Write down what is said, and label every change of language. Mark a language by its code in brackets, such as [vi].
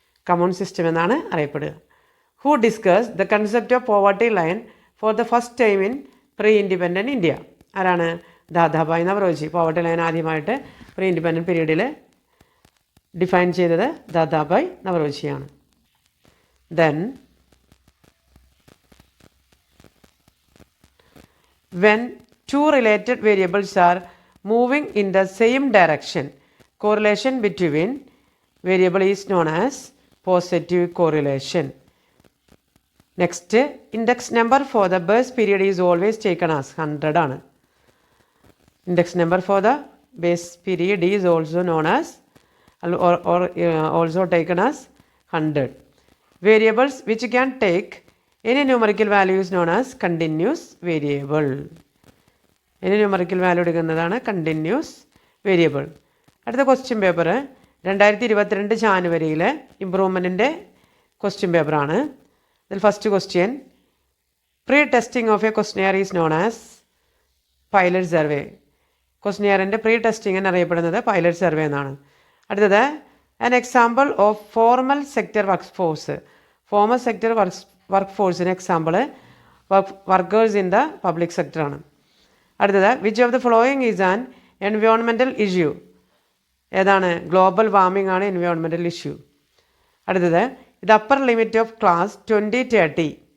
[ml] Come on system എന്നാണ് അറിയപ്പെടുക. [en] Who discuss the concept of poverty line for the first time in pre independent India? ആരാണ്? ദാദാഭായ് നവറോജി. [ml] Poverty line ആദ്യമായിട്ട് pre independent പീരീഡിൽ define ചെയ്തത് Dadabhai നവറോജിയാണ്. [en] Then, when two related variables are moving in the same direction, correlation between variable is known as positive correlation. Next, index number for the base period is always taken as 100 ആണ്. Index number for the base period is also known as or also taken as 100. Variables which can take any numerical value is known as continuous variable. Any numerical value എടുക്കുന്നതാണ് continuous variable. [ml] അടുത്ത question paper 2022 ജാനുവരിയിലെ ഇംപ്രൂവ്മെൻറ്റിൻ്റെ question പേപ്പറാണ്. [en] ഇതിൽ first question: pre testing of a questionnaire is known as pilot survey. [ml] ക്വസ്റ്റ്യനെയറിൻ്റെ pre testing എന്നറിയപ്പെടുന്നത് pilot survey എന്നാണ്. [en] അടുത്തത് an example of formal sector workforce. Formal sector workforce-ന് example workers in the public സെക്ടറാണ്. അടുത്തത് which of the following is an environmental issue? ഏതാണ്? Global warming ആണ് environmental issue. അടുത്തത് ഇത് upper limit of class 2030.